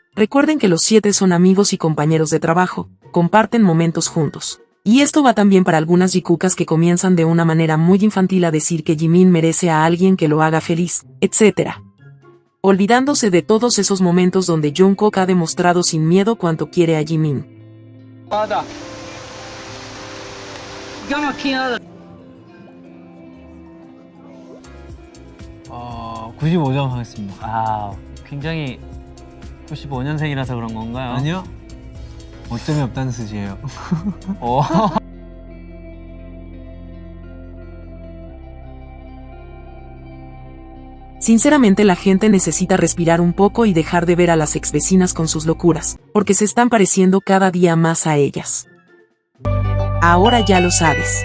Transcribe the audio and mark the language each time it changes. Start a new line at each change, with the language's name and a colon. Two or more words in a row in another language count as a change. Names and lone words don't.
Spanish: Recuerden que los 7 son amigos y compañeros de trabajo, comparten momentos juntos. Y esto va también para algunas jikukas que comienzan de una manera muy infantil a decir que Jimin merece a alguien que lo haga feliz, etc. Olvidándose de todos esos momentos donde Jungkook ha demostrado sin miedo cuánto quiere a Jimin.
Korean: 어, 95점 하겠습니다. 아, 굉장히 95년생이라서 그런 건가요? 아니요. 어점이 없다는 뜻이에요. 오.
Spanish: Sinceramente la gente necesita respirar un poco y dejar de ver a las exvecinas con sus locuras, porque se están pareciendo cada día más a ellas. Ahora ya lo sabes.